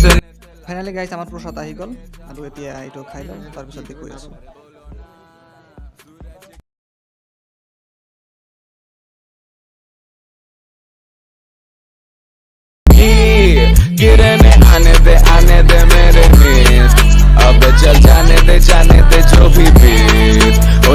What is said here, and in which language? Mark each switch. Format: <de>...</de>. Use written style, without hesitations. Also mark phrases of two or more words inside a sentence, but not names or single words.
<as>ফাইনেলি গাইজ আমাৰ প্ৰসাদ আহি গ'ল আৰু এতিয়া এইটো খাই লওঁ তাৰপিছত দেখুৱাই আছোঁ</as> <hi>किरणें आने दे मेरे मीत अब चल जाने दे जो भी बीत ओ</hi>